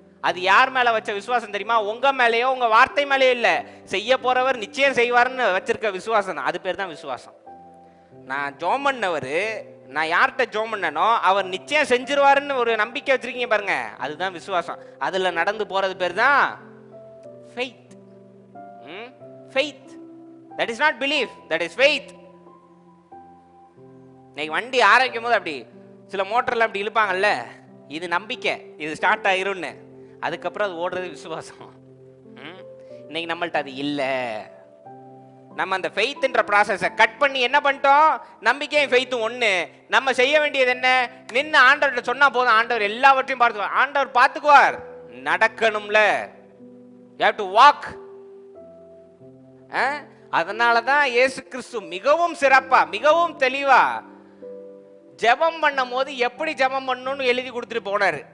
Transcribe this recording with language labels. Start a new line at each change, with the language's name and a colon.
Tamil: அது யார் மேல வச்ச விசுவாசம் தெரியுமா? உங்க மேலேயோ உங்க வார்த்தை மேலேயோ இல்ல, செய்ய போறவர் நிச்சயம் செய்வார்னு வச்சிருக்க விசுவாசம். அது பேர் தான் விசுவாசம். நான் ஜோம் பண்ணவரு, நான் யார்கிட்ட ஜோம் பண்ணனோ அவர் நிச்சயம் செஞ்சிருவாருன்னு ஒரு நம்பிக்கை வச்சிருக்கீங்க பாருங்க, அதுதான் விசுவாசம். அதுல நடந்து போறது பேர் தான் faith.
English: Faith. That is not belief, that is faith.
Tamil: இன்னைக்கு வண்டி ஆரம்பிக்கும் போது அப்படி சில மோட்டர்ல அப்படி இழுப்பாங்கல்ல, இது நம்பிக்கை, இது ஸ்டார்ட் ஆயிரும்னு. அதுக்கப்புறம் அது ஓடுறது விசுவாசம். இன்னைக்கு நம்மள்ட்ட அது இல்லை. நம்ம அந்த ஃபெய்த்ன்ற ப்ராசஸை கட் பண்ணி என்ன பண்ணிட்டோம்? நம்பிக்கையும் ஃபெய்த்தும் ஒன்று. நம்ம செய்ய வேண்டியது என்ன? நின்று ஆண்டவர்கிட்ட சொன்னா போதும், ஆண்டவர் எல்லாவற்றையும் பார்த்துக்குவார். ஆண்டவர் பார்த்துக்குவார். நடக்கணும்ல,
English: you have to walk.
Tamil: அதனாலதான் இயேசு கிறிஸ்து மிகவும் சிறப்பா மிகவும் தெளிவா ஜெபம் பண்ணும் போது எப்படி ஜெபம் பண்ணணும்னு எழுதி கொடுத்துட்டு போனாரு.